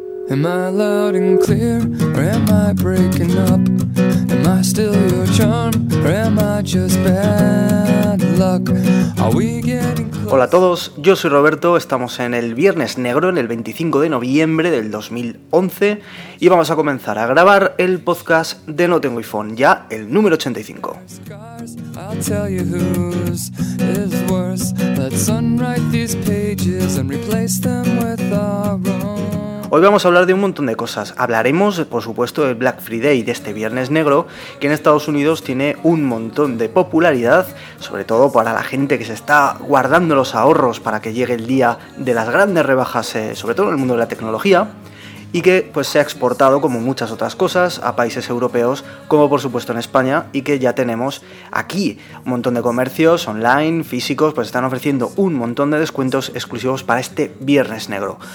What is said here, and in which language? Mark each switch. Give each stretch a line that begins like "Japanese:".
English: Am I loud and clear, or am I breaking up? Am I still your charm, or am I just bad luck? Are we getting close?
Spanish: Hola a todos, yo soy Roberto, estamos en el Viernes Negro, en el 25 de noviembre del 2011, y vamos a comenzar a grabar el podcast de No Tengo iPhone, ya el número 85.
English: I'll tell you whose is worse. Let's unwrite these pages and replace them with our own.
Spanish: Hoy vamos a hablar de un montón de cosas. Hablaremos, por supuesto, del Black Friday, de este Viernes Negro, que en Estados Unidos tiene un montón de popularidad, sobre todo para la gente que se está guardando los ahorros para que llegue el día de las grandes rebajas, sobre todo en el mundo de la tecnología, y que pues se ha exportado, como muchas otras cosas, a países europeos, como por supuesto en España, y que ya tenemos aquí un montón de comercios online, físicos, pues están ofreciendo un montón de descuentos exclusivos para este Viernes Negro.